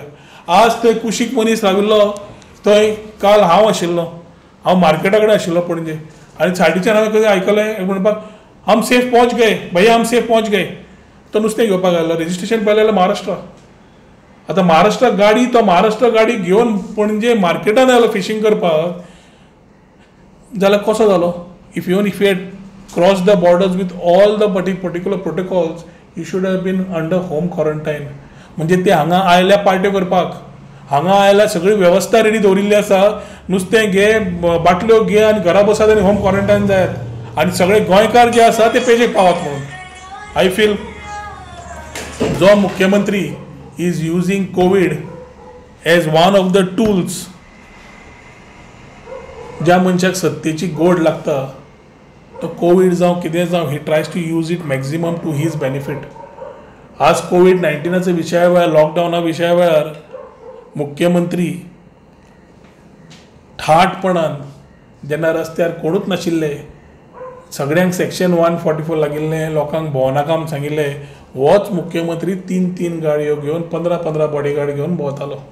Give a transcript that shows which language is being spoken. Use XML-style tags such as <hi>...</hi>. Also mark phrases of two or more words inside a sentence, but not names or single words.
<kok>आज थंय कुशीक मनीस राविल्लो थंय, काल हांव आशिल्लो, हांव मार्केटा कडेन आशिल्लो पणजे, आनी सायडीच्यान हांवें खंय आयकलें म्हणपाक</kok> <hi>हम सेफ पहुंच गए भैया, हम सेफ पहुंच गए.</hi> <kok>तो नुस्तें घेवपाक आयलो, रेजिस्ट्रेशन पळयलें जाल्यार महाराष्ट्रा. आता महाराष्ट्र गाडी तो महाराष्ट्र गाडी घेवन पणजे मार्केटान आयलो फिशींग करपाक जाल्यार कसो जालो.</kok> <en>If you had crossed the borders with all the particular protocols you should have been under home quarantine.</en> <kok>म्हणजे ते हांगा आयल्या पार्ट्यो करपाक, हांगा आयल्या सगळी वेवस्था रेडी दवरिल्ली आसा. नुस्तें घे, बाटल्यो घे आनी घरा बसात आनी</kok> <en>home quarantine</en> <kok>जायात आनी सगळे गोंयकार जे आसा ते पेजेक पावत म्हणून.</kok> <en>I feel</en> <kok>जो मुख्यमंत्री</kok> <en>is using COVID as one of the tools.</en> <kok>ज्या मनशाक सत्तेची गोड लागता तो कोविड जावं कितें जावं</kok> <en>he tries to use it maximum to his benefit.</en> <kok>आज COVID-19 विशया वेळार, लॉकडावना विशया वेळार मुख्यमंत्री ठाटपणान जेन्ना रस्त्यार कोणूच नाशिल्ले, सगळ्यांक सेक्शन 144 लागिल्लें, लोकांक भोंवनाका म्हूण सांगिल्लें, होच मुख्यमंत्री 3 गाडयो घेवन 15 बॉडीगार्ड घेवन भोंवतालो.</kok>